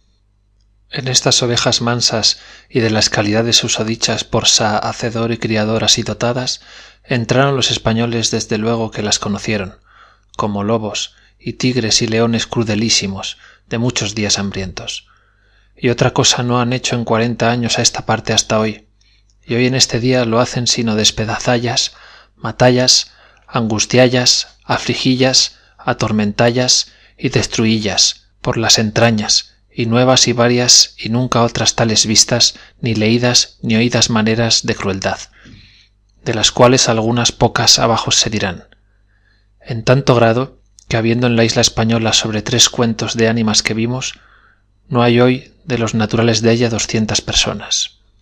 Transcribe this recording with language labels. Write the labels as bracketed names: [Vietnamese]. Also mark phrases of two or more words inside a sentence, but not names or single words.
[Spanish] En estas ovejas mansas y de las calidades susodichas por sa hacedor y criador así dotadas, entraron los españoles desde luego que las conocieron, como lobos y tigres y leones crudelísimos, de muchos días hambrientos. Y otra cosa no han hecho en 40 años a esta parte hasta hoy, y hoy en este día lo hacen sino despedazallas, matallas, angustiallas, afligillas, atormentallas y destruillas por las entrañas, y nuevas y varias y nunca otras tales vistas, ni leídas ni oídas maneras de crueldad, de las cuales algunas pocas abajo se dirán, en tanto grado que habiendo en la isla española sobre 3 cuentos de ánimas que vimos, no hay hoy de los naturales de ella 200 personas.